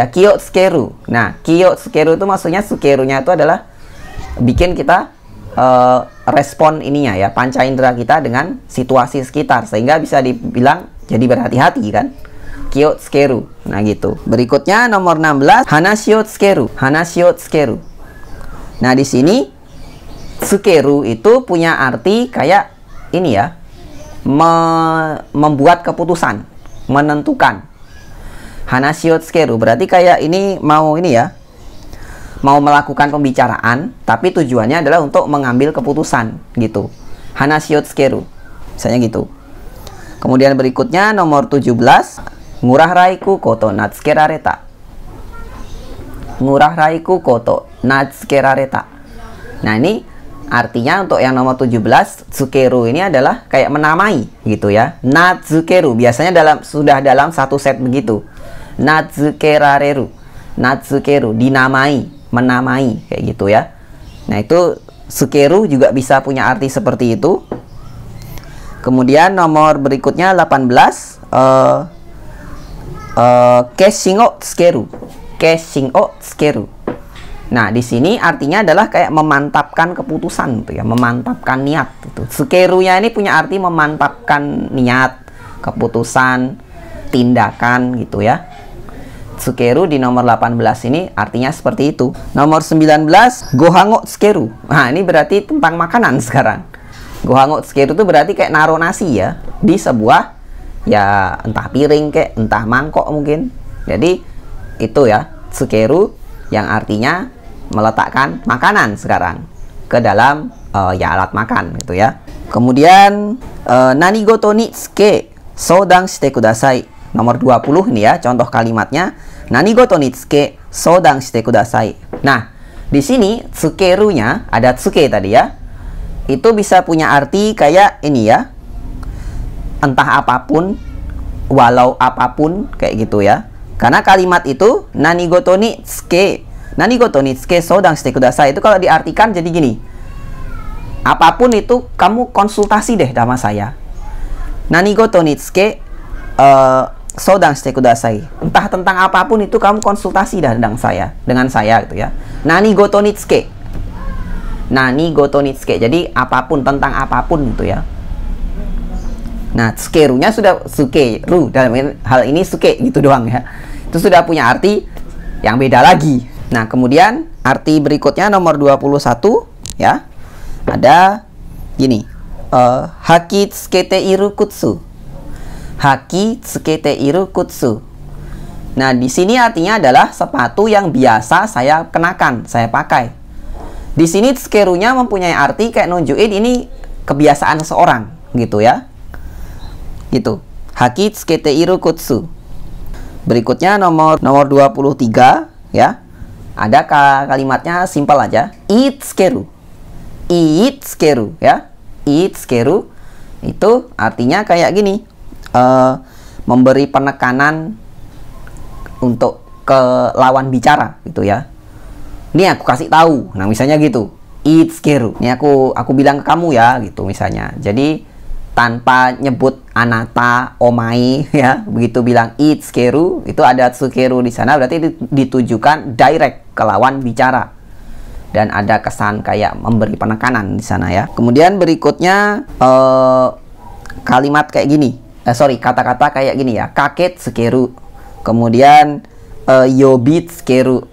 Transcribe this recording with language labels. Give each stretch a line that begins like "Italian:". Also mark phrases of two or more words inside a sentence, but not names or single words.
Indonesian: Kyotsukeru. Nah, kyotsukeru itu maksudnya tsukerunya itu adalah bikin kita respon ininya ya, panca indera kita dengan situasi sekitar, sehingga bisa dibilang jadi berhati-hati kan. Kyotsukeru. Nah gitu. Berikutnya nomor 16,
Japanese: 話をつける. 話をつける.
Indonesian: Nah di sini tsukeru itu punya arti kayak ini ya, membuat keputusan, menentukan.
Japanese: 話をつける
Indonesian: berarti kayak ini mau ini ya, mau melakukan pembicaraan, tapi tujuannya adalah untuk mengambil keputusan gitu.
Japanese: 話をつける,
Indonesian: misalnya gitu. Kemudian berikutnya nomor 17,
Japanese: Ngurah ライクと名付けられた. Ngurah ライクと名付けられた.
Indonesian: Nah ini artinya untuk yang nomor 17, tsukeru ini adalah kayak menamai gitu ya. Natsukeru biasanya sudah dalam satu set begitu.
Japanese: 名付けられる、名付ける,
Indonesian: dinamai, menamai kayak gitu ya. Nah itu tsukeru juga bisa punya arti seperti itu. Kemudian nomor berikutnya 18,
Japanese: 決心をつける. 決心をつける.
Indonesian: Nah di sini artinya adalah kayak memantapkan keputusan gitu ya, memantapkan niat gitu. Tsukeru-nya ini punya arti memantapkan niat, keputusan, tindakan gitu ya. Tsukeru di nomor 18 ini artinya seperti itu. Nomor 19,
Japanese: ご飯をつける.
Indonesian: Nah ini berarti tentang makanan sekarang.
Japanese: ご飯をつける
Indonesian: itu berarti kayak naruh nasi ya di sebuah ya, entah piring kayak, entah mangkok mungkin. Jadi itu ya tsukeru yang artinya meletakkan makanan sekarang ke dalam ya alat makan gitu ya. Kemudian
Japanese: 何事につけ相談してください.
Indonesian: Nomor 20 nih ya, contoh kalimatnya.
Japanese: 何事につけ相談してください.
Indonesian: Nah, di sini tsukeru-nya ada tsuke tadi ya. Itu bisa punya arti kayak ini ya. Entah apapun, walau apapun kayak gitu ya. Karena kalimat itu
Japanese: 何事につけ相談してください
Indonesian: itu kalau diartikan jadi gini. Apapun itu kamu konsultasi deh sama saya.
Japanese: 何事につけ相談してください.
Indonesian: Entah tentang apapun itu kamu konsultasi dah dengan saya gitu ya.
Japanese: 何事につけ。何事につけ.
Indonesian: Jadi apapun, tentang apapun gitu ya. Nah, tsukeru-nya sudah tsukeru, dalam hal ini tsuke gitu doang ya. Itu sudah punya arti yang beda lagi. Nah, kemudian arti berikutnya nomor 21 ya. Ada gini.
Japanese: 履きつけている靴. 履きつけている靴.
Indonesian: Nah, di sini artinya adalah sepatu yang biasa saya kenakan, saya pakai. Di sini tsukeru-nya mempunyai arti kayak nunjukin ini kebiasaan seseorang gitu ya.
Japanese: Gitu. 履きつけている靴.
Indonesian: Berikutnya nomor 23 ya. Ada kalimatnya simpel aja.
Japanese: 言いつける。言いつける ya.
Indonesian: Itsukeru itu artinya kayak gini. Memberi penekanan untuk ke lawan bicara gitu ya. Ini aku kasih tahu. Nah, misalnya gitu. Itsukeru. Ini aku bilang ke kamu ya gitu misalnya. Jadi tanpa nyebut anata, omae ya, begitu bilang itsukeru, itu ada tsukeru di sana berarti ditujukan direct ke lawan bicara. Dan ada kesan kayak memberi penekanan di sana ya. Kemudian berikutnya kalimat kayak gini. Kata-kata kayak gini ya. Kaketsukeru. Kemudian yobitsukeru.